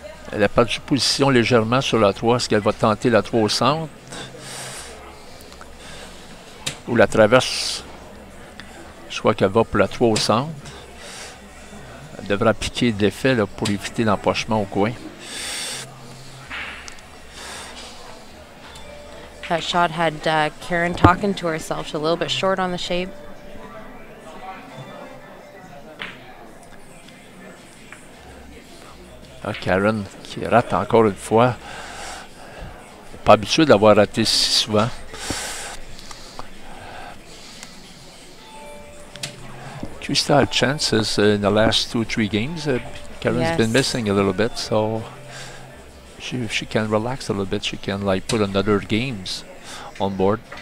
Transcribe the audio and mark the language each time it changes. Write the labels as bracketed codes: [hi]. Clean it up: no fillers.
[fr] Elle a perdu position légèrement sur la 3. Est-ce qu'elle va tenter la 3 au centre? Ou la traverse? Je crois qu'elle va pour la 3 au centre. Elle devra piquer d'effet pour éviter l'empochement au coin. [en] That shot had Karen talking to herself. She's a little bit short on the shape. [fr] Karen qui rate encore une fois. Pas habituée d'avoir raté si souvent. [en] Krista had chances in the last 2-3 games. Karen's been missing a little bit, so if she can relax a little bit, she can like put another games on board.